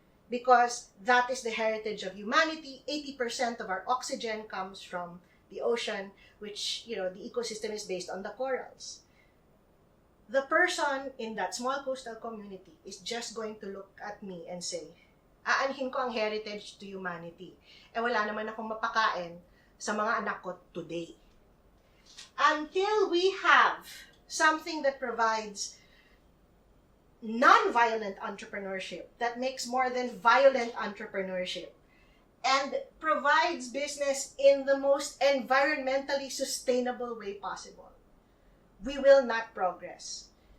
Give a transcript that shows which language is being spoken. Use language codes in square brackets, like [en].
[en] Because that is the heritage of humanity. 80% of our oxygen comes from the ocean, which, the ecosystem is based on the corals. The person in that small coastal community is just going to look at me and say, [tl] aanhin ko ang [en] heritage to humanity. [tl] Wala naman akong mapakain sa mga anak ko today. [en] Until we have something that provides non-violent entrepreneurship, that makes more than violent entrepreneurship, and provides business in the most environmentally sustainable way possible, we will not progress.